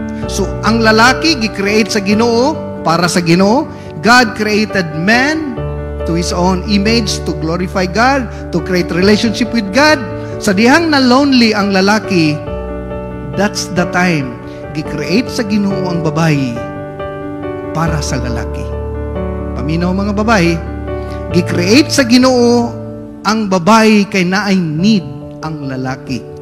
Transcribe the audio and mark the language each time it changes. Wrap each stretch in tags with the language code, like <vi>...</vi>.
<ceb>So, ang lalaki, gi-create sa Ginoo, para sa Ginoo.</ceb> <en>God created man to His own image, to glorify God, to create relationship with God.</en> <ceb>Sa dihang na lonely ang lalaki,</ceb> <en>that's the time,</en> <ceb>gi-create sa Ginoo ang babae, para sa lalaki. Paminaw mga babae, gi-create sa Ginoo ang babae kay naay need ang lalaki.</ceb>